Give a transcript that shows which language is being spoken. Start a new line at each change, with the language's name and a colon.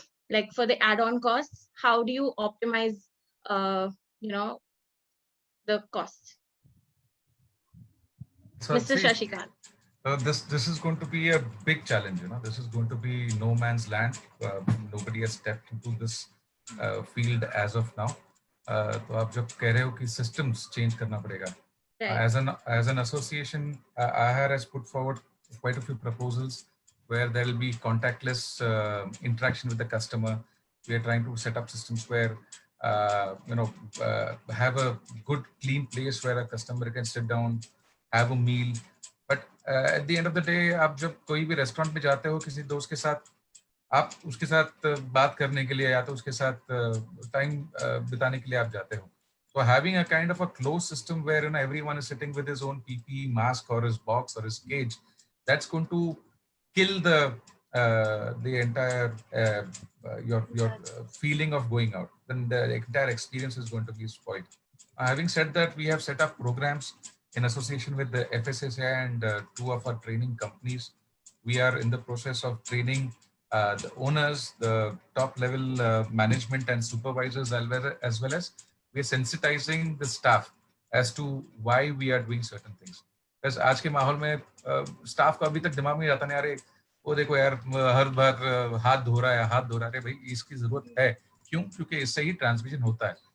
English: Like for the add-on costs, how do you optimize uh, you know the costs? So Mr. see, Shashikant. this is going to be a big challenge. This is going to be no man's land. Nobody has stepped into this field as of now.
Hindi: तो आप जब कह रहे हो कि systems change करना पड़ेगा,
English: Right. as an association, AHAR has put forward quite a few proposals where there will be contactless interaction with the customer. We are trying to set up systems where have a good clean place where a customer can sit down, have a meal. But at the end of the day,
Hindi: आप जब कोई भी restaurant में जाते हो किसी दोस्त के साथ, आप उसके साथ बात करने के लिए या तो उसके साथ टाइम बिताने के लिए आप जाते हो.
English: So having a kind of a closed system where everyone is sitting with his own PPE mask or his box or his cage, that's going to kill the entire your feeling of going out. Then the entire experience is going to be spoiled. Having said that, we have set up programs in association with the FSSAI and two of our training companies. We are in the process of training the owners, the top level management and supervisors, as well as we are sensitizing the staff as to why we are doing certain things.
Hindi: Because आज के माहौल में staff को अभी तक दिमाग में आता नहीं, अरे वो देखो यार हर बार हाथ धो रहा है, भाई इसकी जरूरत है क्यों? क्योंकि इससे ही ट्रांसमिशन होता है.